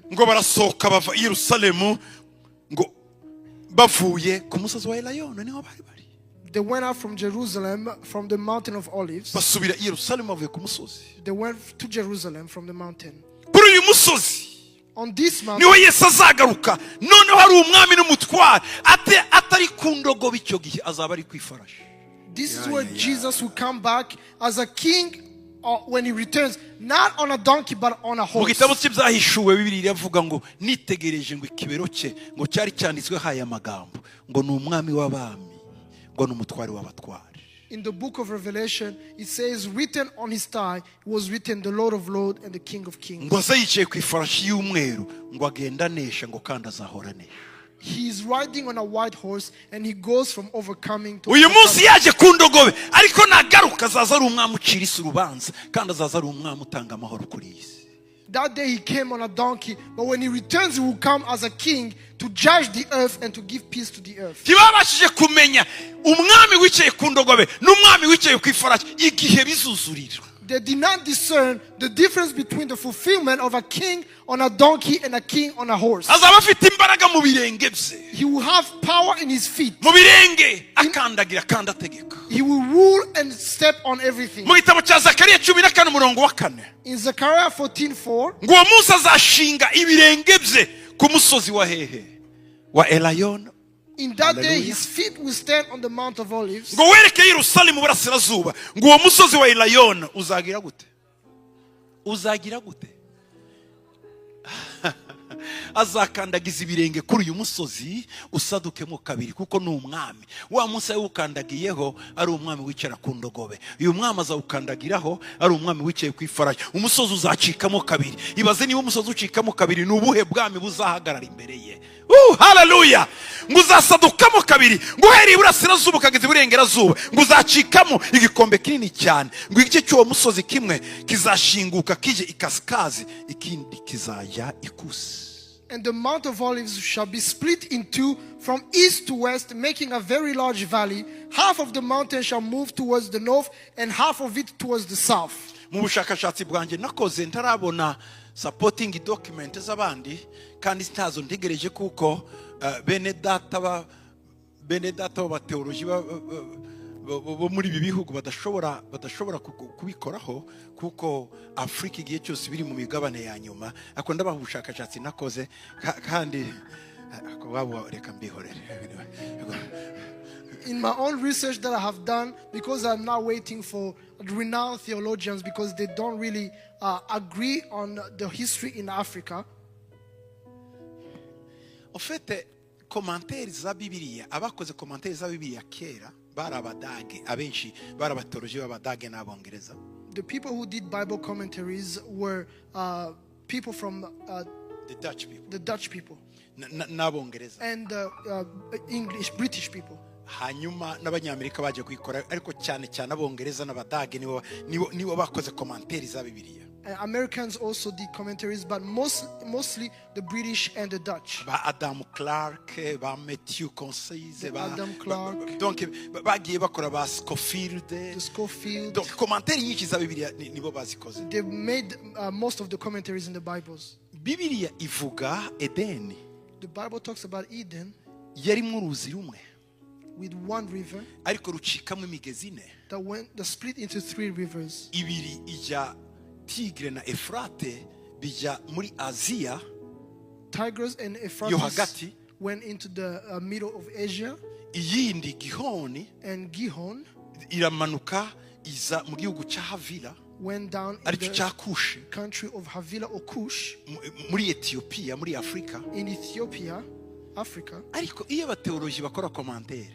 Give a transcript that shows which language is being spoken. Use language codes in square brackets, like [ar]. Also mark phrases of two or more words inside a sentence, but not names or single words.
[rw] Ngo barasohoka bava i Yerusalemu, ngo bavuye ku musozi wa Elayono niho bari. [en] They went out from Jerusalem, from the mountain of Olives. [rw] Basubira i Yerusalemu bavuye ku musozi. [en] They went to Jerusalem from the mountain. [rw] Kuri uyu musozi [en] On this mountain, [rw] niho Yesu azagaruka. Noneho hari umwami n'umutware atari ku ndogobe icyo gihe, azaba ari ku ifarashi. [en] this is where Jesus will come back as a king when he returns, not on a donkey but on a [rw] Mu [en] horse. [rw] gitabo cy'ibyahishuwe Bibiliya iravuga ngo nitegereje ngo ikibero cye ngo cyari cyanditswe haya magambo ngo ni umwami w'abami ngo ni umutware w'abatware. [en] In the book of Revelation, it says, written on his thigh was written, the Lord of Lords and the King of Kings. [rw] Ngo aza yicaye ku ifarashi y'umweru ngo agenda anesha ngo kandi azahora anesha. [en] He is riding on a white horse, and he goes from overcoming to [rw] Uyu munsi [en] overcoming. [rw] yaje ku ndogobe, ariko nagaruka azaza ari umwami ucira isi urubanza kandi azaza ari umwami utanga amahoro kuri iyi si. [en] That day he came on a donkey, but when he returns, he will come as a king to judge the earth and to give peace to the earth. [rw] Ntibabashije kumenya umwami wicaye ku ndogobe n'umwami wicaye ku ifarashi igihe bizuzurira. [en] They did not discern the difference between the fulfillment of a king on a donkey and a king on a horse. [rw] Azaba afite imbaraga mu birenge bye, [en] He will have power in his feet. [rw] mu birenge akandagira kandi ategeka. [en] He will rule and step on everything. [rw] Mu gitabo cya Zakariya 14:4 [en] In Zechariah 14:4, [rw] ngo uwo munsi azashinga ibirenge bye ku musozi wa hehe wa Elayono. [en] in that day Hallelujah. his feet will stand on the Mount of Olives. [rw] Ngo wereke Yerusalemu burasirazuba, ngo uwo musozi wa Elayono uzagira gute? azakandagiza ibirenge kuri uyu musozi usadukemo kabiri kuko ni umwami. Wa munsi yawukandagiyeho ari umwami wicara ku ndogobe, uyu mwami azawukandagiraho ari umwami wicaye ku ifarashi. Umusozi uzacikamo kabiri. Ibaze niba umusozi ucikamo kabiri, ni ubuhe bwami buzahagarara imbere ye? Haleluya! Ngo uzasadukamo kabiri, ngo uhereye iburasirazuba ukageza iburengerazuba, ngo uzacikamo igikombe kinini cyane, ngo igice cy'uwo musozi kimwe kizashinguka kije ikasikazi, ikindi kizajya ikusi. [en] And the Mount of Olives shall be split in two from east to west, making a very large valley. Half of the mountain shall move towards the north, and half of it towards the south. [rw] Mu bushakashatsi bwanjye nakoze ntarabona [en] supporting document [rw] z'abandi, kandi ntazo ntegereje kuko bene data b'abateoloji bo muri ibi bihugu badashobora kubikoraho kuko Afrika igihe cyose biri mu migabane ya nyuma. Ako ndabaha ubushakashatsi nakoze kandi reka mbihorere. [en] In my own research that I have done, because I'm now waiting for renowned theologians because they don't really agree on the history in Africa. [fr] En fait, [rw] commentaires za Bibiliya, abakoze commentaires za Bibiliya kera bari abadage, abenshi bari abatoloji b'abadage n'abongereza. [en] The people who did Bible commentaries were people from the Dutch people. N'abongereza. And British people. [rw] Hanyuma n'abanyamerika baje kuyikora, ariko cyane cyane abongereza n'abadage nibo bakoze commentaires za Bibiliya. [en] Americans also did commentaries, but mostly the British and the Dutch. [rw] Ba Adam Clark, ba Matthew Concise, [en] Adam Clark. [rw] Donc bagiye bakora ba Scofield. [en] The Scofield. [rw] Donc commentaires nyinshi za Bibiliya nibo bazikoze. [en] They made most of the commentaries in the Bibles. [rw] Bibiliya ivuga Edeni. [en] The Bible talks about Eden. [rw] Yari mu ruzi rumwe. [en] With one river. [rw] Ariko rucikamo imigezi ine. [en] That split into 3 rivers. [rw] Ibiri ija Tigre na Efrate bija muri Asia. [en] Tigris and Euphrates went into the middle of Asia. [rw] Iyindi Gihoni, [en] and Gihon [rw] iramanuka iza mu gihugu cya Havila, [en] went down in the country of Havila or Kush, [rw] muri Ethiopia, muri Afrika. [en] In Ethiopia, Africa. [rw] Ariko iyo abateoloji bakora commentaire,